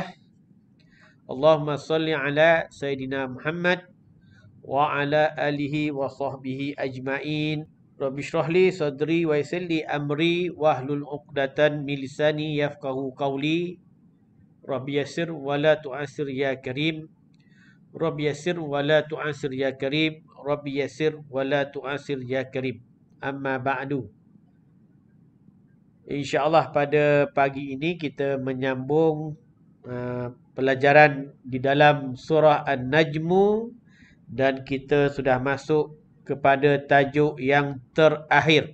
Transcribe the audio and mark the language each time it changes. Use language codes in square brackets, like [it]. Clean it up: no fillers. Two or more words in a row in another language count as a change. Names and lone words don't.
[ar] اللهم صل على سيدنا محمد وعلى آله وصحبه أجمعين. رب اشرح لي صدري ويسر لي أمري واحلل عقدة من لساني يفقهوا قولي. رب يسر ولا تعسر يا كريم. رب يسر ولا تعسر يا كريم. رب يسر ولا تعسر يا كريم أما بعد. [ms] InsyaAllah pada pagi ini kita menyambung pelajaran di dalam surah An-Najmu dan kita sudah masuk kepada tajuk yang terakhir.